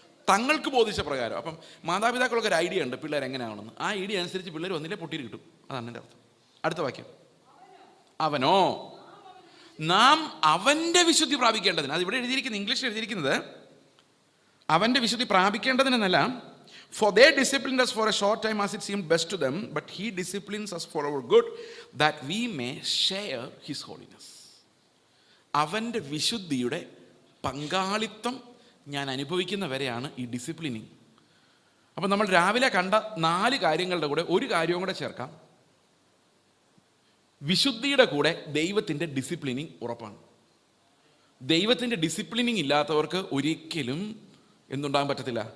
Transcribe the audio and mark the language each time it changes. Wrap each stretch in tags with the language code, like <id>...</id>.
<ml>തങ്ങൾക്ക് ബോധിച്ച പ്രകാരം. അപ്പം മാതാപിതാക്കളൊക്കെ ഒരു ഐഡിയ ഉണ്ട് പിള്ളേർ എങ്ങനെയാണെന്ന്. ആ ഐഡിയ അനുസരിച്ച് പിള്ളേർ വന്നില്ലേ പൊട്ടിയിട്ട് കിട്ടും. അതാണ് എൻ്റെ അർത്ഥം. അടുത്ത വാക്യം, അവനോ നാം അവൻ്റെ വിശുദ്ധി പ്രാപിക്കേണ്ടതിന്. അത് ഇവിടെ എഴുതിയിരിക്കുന്നത്, ഇംഗ്ലീഷിൽ എഴുതിയിരിക്കുന്നത് അവൻ്റെ വിശുദ്ധി പ്രാപിക്കേണ്ടതിനെന്നല്ല.</ml> <en>For they disciplined us for a short time as it seemed best to them, but he disciplines us for our good, that we may share his holiness.</en> <ml>അവൻ്റെ വിശുദ്ധിയുടെ പങ്കാളിത്തം ഞാൻ അനുഭവിക്കുന്ന വരെയാണ് ഈ ഡിസിപ്ലിനിങ്. അപ്പം നമ്മൾ രാവിലെ കണ്ട 4 കാര്യങ്ങളുടെ കൂടെ ഒരു കാര്യവും കൂടെ ചേർക്കാം. വിശുദ്ധിയുടെ കൂടെ ദൈവത്തിൻ്റെ ഡിസിപ്ലിനിങ് ഉറപ്പാണ്. ദൈവത്തിൻ്റെ ഡിസിപ്ലിനിങ് ഇല്ലാത്തവർക്ക് ഒരിക്കലും എന്തുണ്ടാകാൻ പറ്റത്തില്ല?</ml>